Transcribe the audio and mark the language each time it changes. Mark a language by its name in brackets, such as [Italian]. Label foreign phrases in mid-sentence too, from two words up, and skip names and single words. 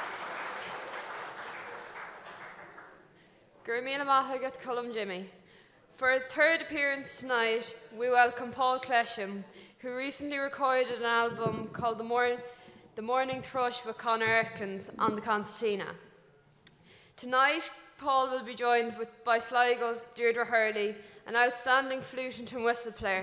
[Irish] Gur míle maith agat Colm Jimmy. [English] For his third appearance tonight, we welcome Paul Clesham, who recently recorded an album called The Morning Thrush with Conor Atkins on the concertina. Tonight, Paul will be joined by Sligo's Deirdre Hurley, an outstanding flute and whistle player.